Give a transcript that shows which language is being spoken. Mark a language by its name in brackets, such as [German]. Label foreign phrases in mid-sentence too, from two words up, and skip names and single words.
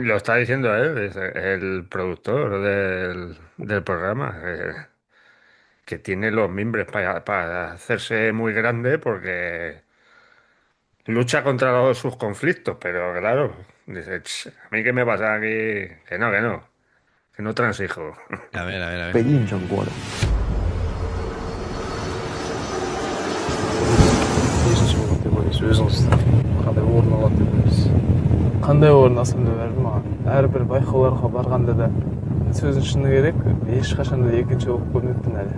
[Spanish] lo está diciendo él, es el productor del programa, que tiene los mimbres para hacerse muy grande porque lucha contra sus conflictos, pero claro, dice, "Ch, a mí qué me pasa aquí, que no transijo." A ver, a ver, a [Chinese] 被 [Spanish] ver. [Chinese] 印证过的。 [Kazakh] Ешінші деп ойлайсыз өзіңізді қандай орын алады деп ойлайсыз? Қандай орын алсам деп бәрібір маған әрбір байқауларға барғанда да сөздің шыны керек, ешқашан да екінші болып көрмеппін әлі.